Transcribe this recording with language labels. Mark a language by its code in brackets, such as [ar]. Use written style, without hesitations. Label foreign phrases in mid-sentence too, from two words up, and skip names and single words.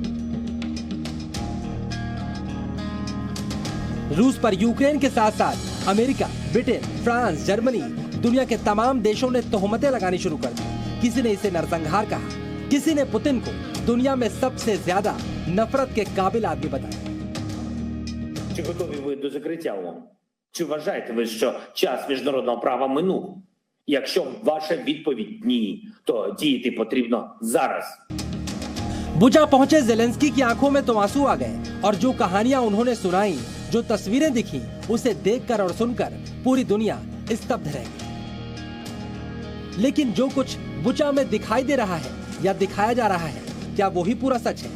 [hi] रूस पर यूक्रेन के साथ साथ अमेरिका, ब्रिटेन, फ्रांस, जर्मनी, दुनिया के तमाम देशों ने तोहमतें लगानी शुरू कर दी। किसी ने इसे नरसंहार कहा, किसी ने पुतिन को दुनिया में सबसे ज्यादा नफरत के काबिल आदमी बताया। [uk] Чи готові ви до закриття ООН? Чи вважаєте ви, що час міжнародного права минув? Якщо ваша відповідь ні, то діяти потрібно зараз. [hi] बुचा पहुंचे जेलेंस्की की आंखों में तो आंसू आ गए और जो कहानियां उन्होंने सुनाई, जो तस्वीरें दिखी, उसे देखकर और सुनकर पूरी दुनिया स्तब्ध रह गई। लेकिन जो कुछ बुचा में दिखाई दे रहा है या दिखाया जा रहा है, क्या वही पूरा सच है?